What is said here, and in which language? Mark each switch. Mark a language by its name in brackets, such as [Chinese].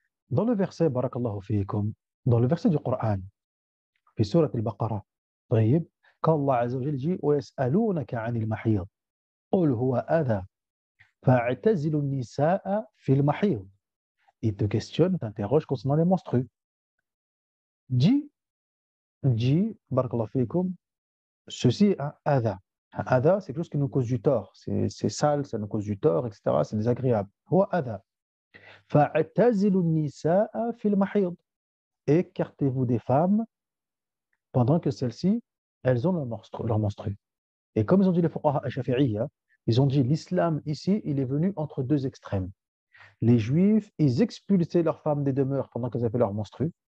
[French] Dans le verset, barakallahu fikum, dans le verset du Coran, [Arabic] في سورة البقرة طيب قال الله عز وجل يجي ويسألونك عن المحيض قل هو أذى فاعتزلوا النساء في المحيض. [French] Il te questionne, t'interroge concernant les menstrues. Dis, barakallahu fikum, ceci est un adha. Un adha, c'est quelque chose qui nous cause du tort. C'est sale, ça nous cause du tort, etc. C'est désagréable. [Arabic] هو أذى فاعتزلوا النساء في المحيض. [French] Écartez-vous des femmes pendant que celles-ci, elles ont leur menstru. Et comme ils ont dit les fuqaha al-shafi'iyya, ils ont dit l'islam ici, il est venu entre deux extrêmes. Les juifs, ils expulsaient leurs femmes des demeures pendant qu'elles avaient leur menstru.